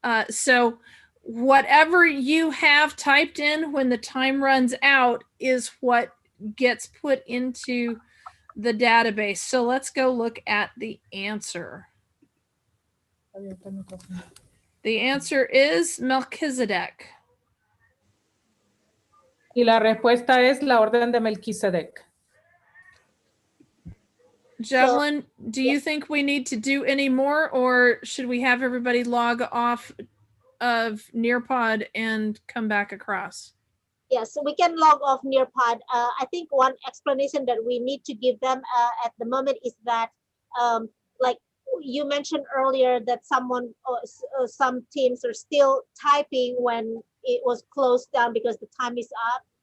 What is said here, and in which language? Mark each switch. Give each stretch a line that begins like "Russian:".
English: So whatever you have typed in when the time runs out is what gets put into the database. So let's go look at the answer. The answer is Melchizedek.
Spanish: Y la respuesta es la orden de Melquisedec.
English: Javelin, do you think we need to do any more, or should we have everybody log off of Nearpod and come back across? Yes, so we can log off Nearpod. I think one explanation that we need to give them at the moment is that, like you mentioned earlier, that some teams are still typing when it was closed down because the time is up.